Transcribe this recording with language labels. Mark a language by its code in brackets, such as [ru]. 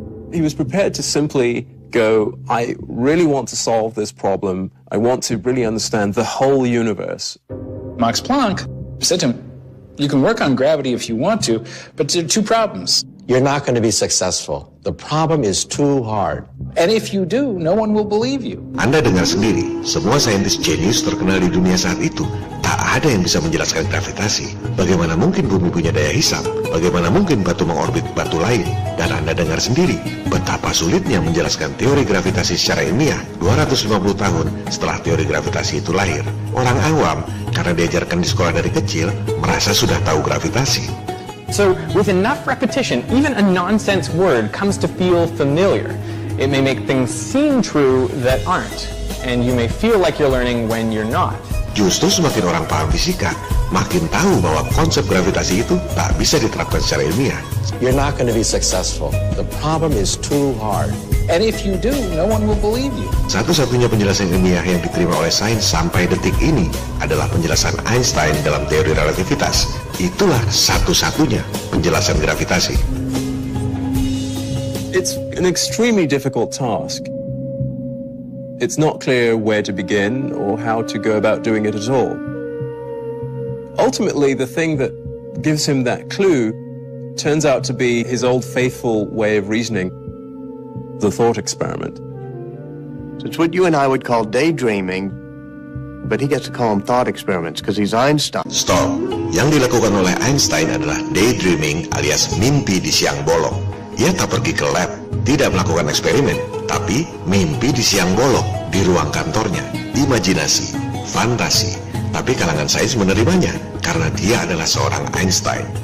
[en] He was prepared to simply go, I really want to solve this problem. I want to really understand the whole universe. Max Planck said to him, you can work on gravity if you want to, but there are two problems. You're not going to be successful. The problem is too hard. And if you do, no one will believe you. [id] Anda dengar sendiri, semua saintis jenius terkenal di dunia saat itu, tak ada yang bisa menjelaskan gravitasi. Bagaimana mungkin bumi punya daya hisap? Bagaimana mungkin batu mengorbit batu lain? Dan Anda dengar sendiri, betapa sulitnya menjelaskan teori gravitasi secara ilmiah 250 tahun setelah teori gravitasi itu lahir. Orang awam, karena diajarkan di sekolah dari kecil, merasa sudah tahu gravitasi. [en] So, with enough repetition, even a nonsense word comes to feel familiar. It may make things seem true that aren't, and you may feel like you're learning when you're not. [id] Justru semakin orang paham fisika, makin tahu bahwa konsep gravitasi itu tak bisa diterapkan secara ilmiah. [en] You're not going to be successful. The problem is too hard. And if you do, no one will believe you. [id] Satu-satunya penjelasan ilmiah yang diterima oleh sains sampai detik ini adalah penjelasan Einstein dalam teori relativitas. Itulah satu-satunya penjelasan gravitasi. [en] It's an extremely difficult task. It's not clear where to begin or how to go about doing it at all. Ultimately, the thing that gives him that clue turns out to be his old faithful way of reasoning, the thought experiment. So it's what you and I would call daydreaming, but he gets to call them thought experiments because he's Einstein. Stop. [id] Yang dilakukan oleh Einstein adalah daydreaming alias mimpi di siang bolong. Ia tak pergi ke lab, tidak melakukan eksperimen, tapi mimpi di siang bolong di ruang kantornya. Imajinasi, fantasi. Tapi kalangan sains menerimanya karena dia adalah seorang Einstein.